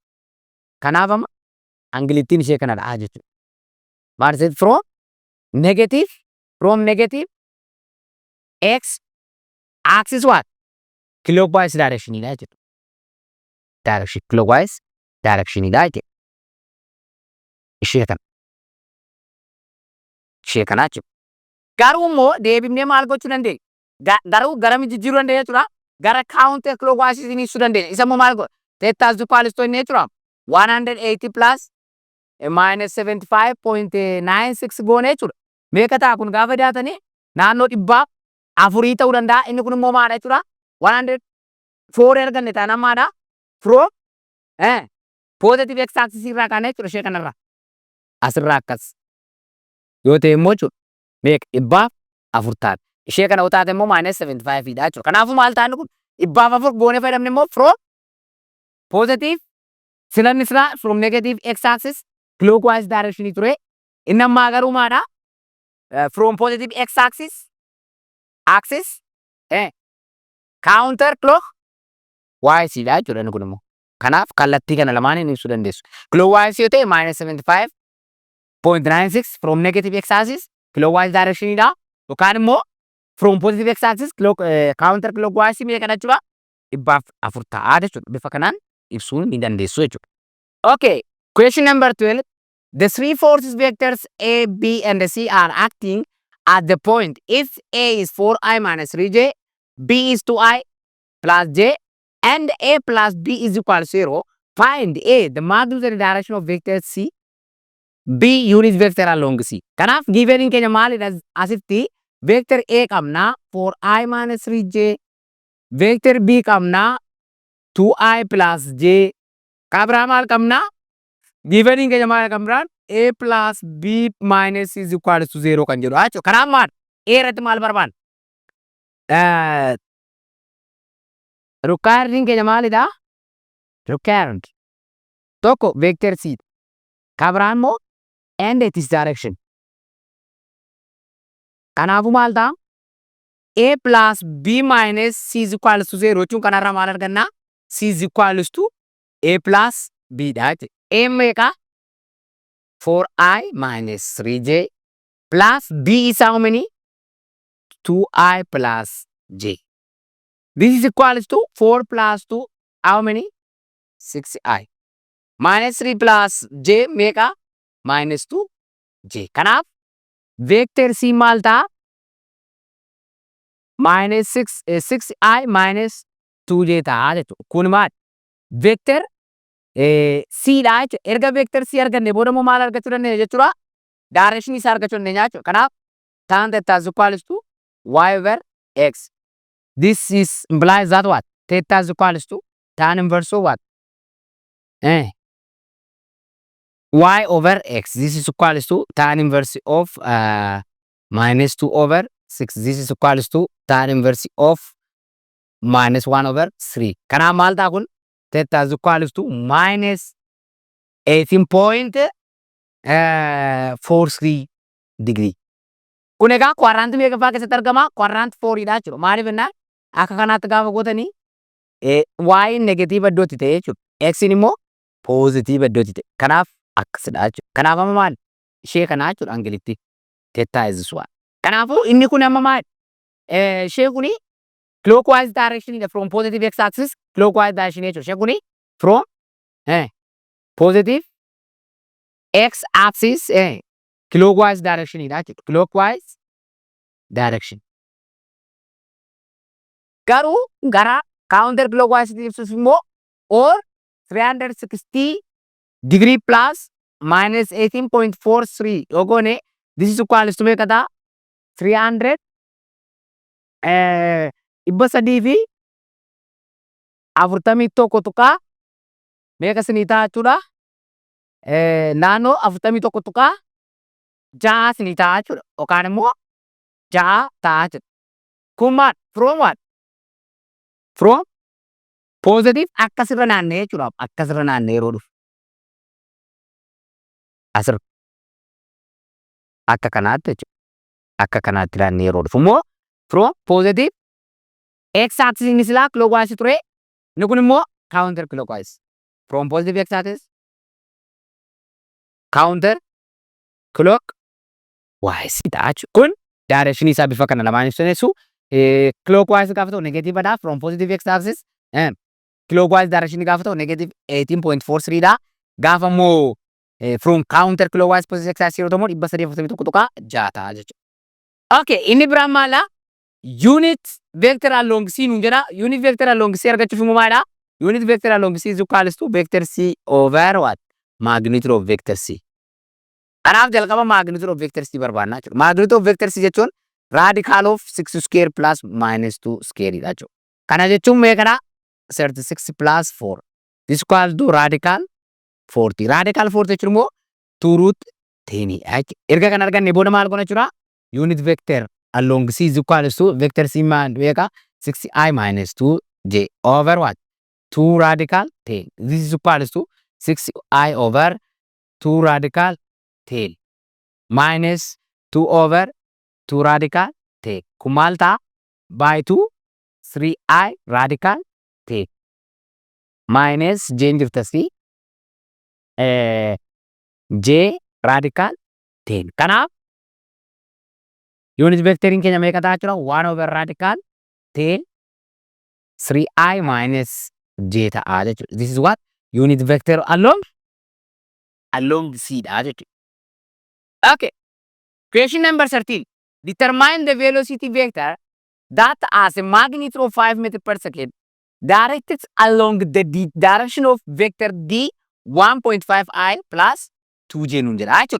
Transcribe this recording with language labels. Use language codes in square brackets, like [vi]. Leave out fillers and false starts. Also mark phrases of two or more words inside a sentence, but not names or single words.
[om] Kanaaf amma angilittiin ishee kanadha jechuudha. [en] Maal is it from negative x axis what? Clockwise direction [om] dha jechuudha. [en] Direction clockwise direction [om] dha jechuudha. Ishee kana jechuudha. Garuu immoo deebifnee maal gochuu dandeenya? Garuu gara jijjiiruu dandeenya jechuudha. Gara [en] counter clockwise [om] ibsuu dandeenya. Isa immoo maal godha? [en] Theta is equals to [om] inni jechuudha. 180 [en] plus minus [om] 75.96 goone jechuudha. Meeqa ta'a kun gaafa daatanii naannoo 400 ta'uu danda'a. Inni kun immoo maadha jechuudha? 104 arganne taanaan maadha? [en] From positive x axis [om] irraa kaane jechuudha ishee kanarraa. Asirraa akkas. Yoo ta'e immoo jechuudha meeqa 400 taate. Ishee kana yoo taate immoo minus 75 dha jechuudha. Kanaafuu maal ta'a inni kun 400 goone fayyadamne immoo [en] from positive [om] silanni isaa [en] from negative x axis clockwise direction [om] ture. Inni ammaa garuu maadha? [en] From positive x axis counter clockwise [om] dha jechuudha inni kun immoo. Kanaaf kallattii kana lamaaniin ibsuu dandeessu. [en] Clockwise [om] yoo ta'e [en] minus 75.96 from negative x axis clockwise direction dha. [om] Yookaan immoo [en] from positive x axis counter clockwise [om] meeqa jechuudha? 400 ta'a jechuudha. Bifa kanaan ibsuun ni dandeessu jechuudha. [en] Okay, question number 12. The three forces vectors A, B, and C are acting at the point if A is 4i minus 3j, B is 2i plus j, and A plus B is equal to 0. Find A, the magnitude and direction of vector C, B, unit vector along C. [om] Kanaaf given in keenya maalidha asitti [en] vector A [om] qabna [en] 4i minus 3j, vector B [om] qabna [en] 2i plus j, [om] kabraa maal qabna? Given in keenya maal qabna? [en] A plus B minus C is equal to 0 [om] kan jedhu jechuudha. Kanaaf maal? A irratti maal barbaanna? Requiring keenya maalidha? Requiring tokko [en] vector C, [om] kabraan immoo [en] and its direction. [om] Kanaafuu maal ta'a? [en] A plus B minus C is equals to 0 [om] jechuun kanarraa maal argannaa? [en] C is equals to A plus B [om] dha jechuudha. A meeqa? [en] 4I minus 3J plus B is how many? 2I plus J. This is equals to 4 plus 2, how many? 6I. Minus 3 plus J [om] meeqa? [en] Minus 2J. [om] Kanaaf [en] vector C [om] maal ta'a? [en] Minus 6I minus 2J [om] ta'a jechuudha. Kun maal? [en] Vector C [om] dha jechuudha. Erga [en] vector C [om] arganne booda immoo maal argachuu dandeenya jechuudha? Direction isaa argachuu dandeenya jechuudha. [en] Kanaaf tan theta is equals to y over x. This is implies that what? Theta is equals to tan inverse of what? Y over x. This is equals to tan inverse of minus 2 over 6. This is equals to tan inverse of minus 1 over 3. [om] Kanaaf maal ta'a kun? [en] Theta is equals to minus 18.43 degree. [om] Kun egaa quadrant meeqaffaa keessatti argama? Quadrant 4 dha jechuudha. Maaliif jennaan? Akka kanaatti gaafa gootanii y negative iddootti ta'e jechuudha. X immoo positive iddootti ta'e. Kanaaf akkasidha jechuudha. Kanaaf amma maal? Ishee kanaa jechuudha angilitti. [en] Theta is this one. [om] Kanaafuu inni kun amma maal? Ishee kuni [en] clockwise direction from positive x axis clockwise direction jechuudha. [om] Ishee kuni [en] from positive x axis clockwise direction [om] dha jechuudha. [en] Clockwise direction. [om] Garuu gara [en] counter clockwise [om] ibsuuf immoo [en] or 360 degree plus minus 18.43 [om] yoo goone [en] this is equals to [om] meeqa ta'a? 300 341 meeqa isinii ta'a jechuudha? Naannoo 41 6 isinii ta'a jechuudha. Yookaan immoo 6 ta'a jechuudha. Kun maal? [en] From what? From positive [om] akkasirra naanna'ee jechuudha. Akkasirra naanna'ee yeroo dhufu. Asirra. Akka kanaatti jechuudha. Akka kanaatti naanna'ee yeroo dhufu immoo [en] from positive x axis [om] inni silaa clockwise ture. Inni kun immoo [en] counter clockwise. From positive x axis counter clockwise [om] dha jechuudha. Kun [en] direction isaa [om] bifa kana lamaan ibsaneessu. Clockwise gaafa ta'u negative dha [en] from positive x axis. Clockwise direction [om] gaafa ta'u negative 18.43 dha. Gaafa immoo [en] from counter clockwise positive x axis [om] yeroo ta'u immoo 341.6 ta'a jechuudha. Okay, inni biraan maala? [en] Unit vector along C [om] nuun jedha. [en] Unit vector along C [om] argachuuf immoo maalidha? [en] Unit vector along C is equals to vector C over what? Magnitude of vector C. [om] Kanaaf jalqaba [en] magnitude of vector C [om] barbaadna jechuudha. [en] Magnitude of vector C [om] jechuun [en] radical of 6 square plus minus 2 square [om] dha jechuudha. Kana jechuun meeqadha? 36 plus 4. [en] This equals to radical 40. [om] Radical 40 jechuun immoo 2 root 10 dha jechuudha. Erga kan arganne booda maal goona jechuudha? [en] Unit vector along C is equals to vector C [om] meeqa? [en] 6I minus 2J over what? 2 radical 10. This is equals to 6I over 2 radical 10 minus 2 over 2 radical 10. [om] Kun maal ta'a? [en] By 2 3I radical 10 minus J jirta C J radical 10. [om] Kanaaf [en] unit vectoring [om] keenya meeqa ta'a jechuudha? [en] 1 over radical 10 3I minus J [om] ta'a jechuudha. [en] This is what? Unit vector along C dha jechuudha. Okay. Question number 13. Determine the velocity vector that has a magnitude of 5 meters per second directed along the direction of vector D 1.5I plus 2J [om] nuun jedha jechuudha.